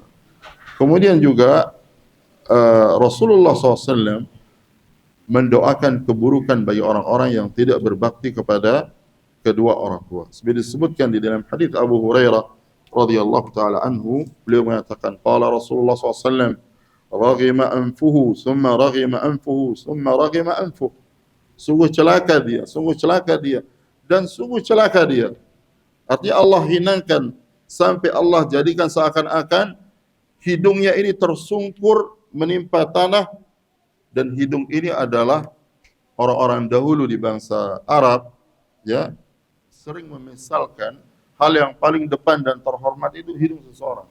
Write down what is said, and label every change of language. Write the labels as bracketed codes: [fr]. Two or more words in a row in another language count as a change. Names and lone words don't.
[id] Kemudian juga Rasulullah SAW mendoakan keburukan bagi orang-orang yang tidak berbakti kepada kedua orang tua. Seperti disebutkan di dalam hadis Abu Hurairah [ar] رضي الله تعالى عنه, [id] beliau mengatakan, [ar] قال رسول الله [id] SAW, [ar] رغم أنفه، ثم رغم أنفه، ثم رغم أنفه. [id] Sungguh celaka dia, dan sungguh celaka dia. Artinya Allah hinakan sampai Allah jadikan seakan-akan hidungnya ini tersungkur menimpa tanah, dan hidung ini adalah orang-orang dahulu di bangsa Arab, ya, sering memisalkan hal yang paling depan dan terhormat itu hidung seseorang.